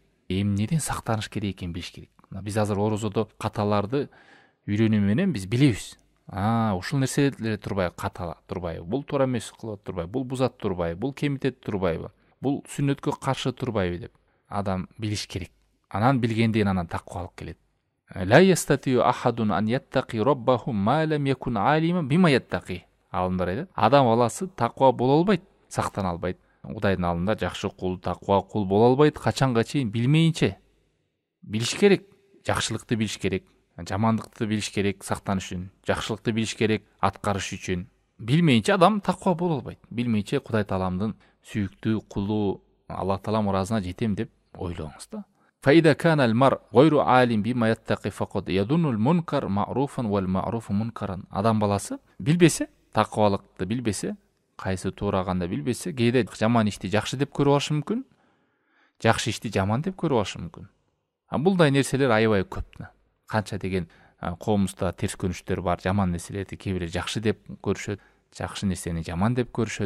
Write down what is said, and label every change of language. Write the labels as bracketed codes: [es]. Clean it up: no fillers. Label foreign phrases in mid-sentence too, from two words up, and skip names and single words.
[ky] Эмнеден сактаныш керек экенин билиш керек. Биз азыр орозодо каталарды үйрөнүү менен биз билебиз. Ушул нерселер турбайбы, ката турбайбы, бул туура эмес кылып турбайбы, бул бузат турбайбы, бул кемитет турбайбы, бул сүннөткө каршы турбайбы деп адам билиш керек. Анан билгенден анан таквалык келет. [ar] لا يستطيع أحد أن يتقي ربه ما لم يكن عالما بما يتقي. [ky] Алымдар айтат, адам баласы таква боло албайт, сактана албайт. Кудайдын алдында жакшы кул, таква кул боло албайт качанга чейин билмейинче. Билиш керек, жакшылыкты билиш керек, жамандыкты билиш керек сактаныш үчүн, жакшылыкты билиш керек аткарыш үчүн. Билмейинче адам таква боло албайт. Билмейинче Кудай Тааламдын сүйүктүү кулу, Аллах Таала ыраазына жетем деп ойлоңуз да. [ar] فإذا كان المرء غير عالم بما يتقي فقد يظن المنكر معروفا والمعروف منكرا. [ky] Адам баласы билбесе, таквалыкты билбесе, кайсы туура кандай билбесе, кээде жаман ишти жакшы деп көрүп алышы мүмкүн, жакшы ишти жаман деп көрүп алышы мүмкүн. Булдай нерселер аябай көп. Канча деген коомубузда терс көрүнүштөр бар, жаман нерселерди кээ бирөө жакшы деп көрүшөт, жакшы нерсени жаман деп көрүшөт.